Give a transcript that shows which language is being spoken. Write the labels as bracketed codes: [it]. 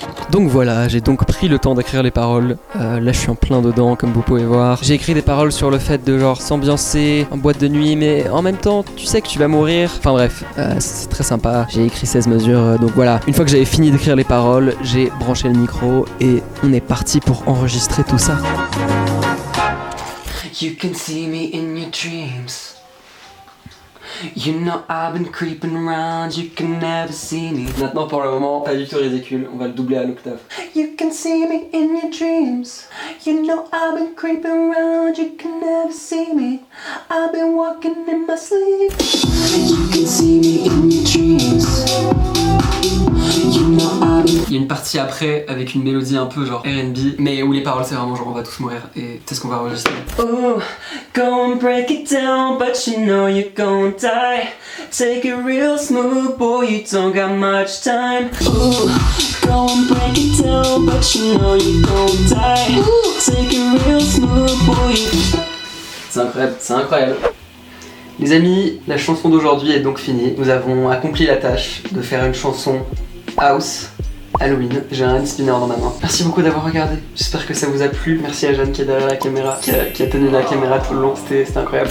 [fr] Donc voilà, j'ai donc pris le temps d'écrire les paroles. Là je suis en plein dedans comme vous pouvez voir. J'ai écrit des paroles sur le fait de genre s'ambiancer en boîte de nuit mais en même temps tu sais que tu vas mourir. Enfin bref, c'est très sympa. J'ai écrit 16 mesures donc voilà. Une fois que j'avais fini d'écrire les paroles, j'ai branché le micro et on est parti pour enregistrer tout ça. [en] You can see me in your dreams. You know I've been creeping around, you can never see me. [fr] Maintenant pour le moment, pas du tout ridicule, on va le doubler à l'octave. [en] You can see me in your dreams. You know I've been creeping around, you can never see me. I've been walking in my sleep. You can see me in your dreams. [fr] Il y a une partie après avec une mélodie un peu genre R&B, mais où les paroles c'est vraiment genre on va tous mourir et c'est ce qu'on va enregistrer. [en] Oh, go and break it down, but you know you're gonna die. Take it real smooth, boy, you don't got much time. Ooh, go and break it down, but you know you're gonna die. Take it real smooth, boy. [fr] C'est incroyable, c'est incroyable. Les amis, la chanson d'aujourd'hui est donc finie. Nous avons accompli la tâche de faire une chanson house Halloween. J'ai un hand spinner dans ma main. Merci beaucoup d'avoir regardé. J'espère que ça vous a plu. Merci à Jeanne qui est derrière la caméra, qui a tenu la caméra tout le long. C'était incroyable.